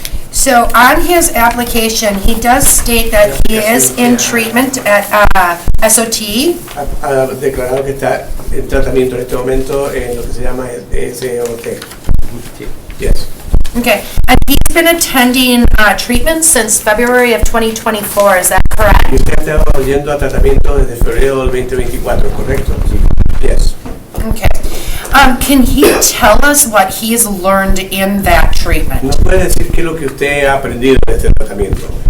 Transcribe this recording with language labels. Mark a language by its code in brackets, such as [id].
[en] So on his application, he does state that he is in treatment at SOT. [es] Ha declarado que está en tratamiento en este momento en lo que se llama SOT. [en] Yes. Okay, and he's been attending treatment since February of 2024, is that correct? [es] Y usted ha estado yendo a tratamiento desde febrero del 2024, ¿correcto? Sí. [en] Yes. Okay. Can he tell us what he's learned in that treatment? [es] ¿Nos puede decir qué es lo que usted ha aprendido en este tratamiento?